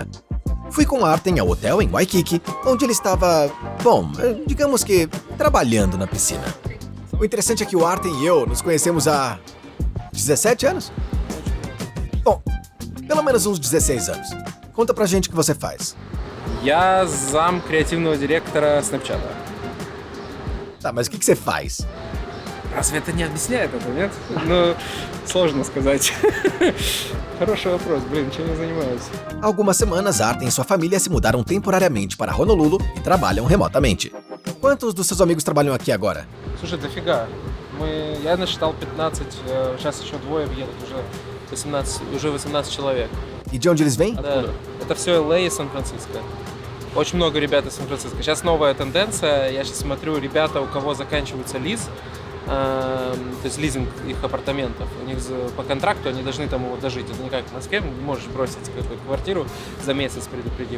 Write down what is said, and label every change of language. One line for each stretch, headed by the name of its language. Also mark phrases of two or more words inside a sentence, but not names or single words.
Portuguese: Fui com Artem ao hotel em Waikiki, onde ele estava, digamos que, trabalhando na piscina. O interessante é que o Artem e eu nos conhecemos há 17 anos? Bom, pelo menos uns 16 anos. Conta pra gente o que você faz.
Russian: Я зам креативного директора Snapchat.
Portuguese: Tá, mas o que você faz?
Russian: Разве это не объясняет это, нет? Ну, сложно сказать. Хороший вопрос, чем я занимаюсь?
Portuguese: Há algumas semanas, Artem e sua família se mudaram temporariamente para Honolulu e trabalham remotamente. Quantos dos seus amigos trabalham aqui agora?
Russian: Слушай, дофига. Я насчитал 15, сейчас еще двое въедут, уже 18 человек.
Portuguese: E de onde eles vêm?
Russian: Да, это все LA и Сан-Франциско. Очень много ребят из Сан-Франциско. Сейчас новая тенденция, я сейчас смотрю, ребята, у кого заканчивается лиз, то есть лизинг их апартаментов, у них по контракту они должны там его дожить. Это не как в Москве, не можешь бросить какую-то квартиру за месяц, предупредив.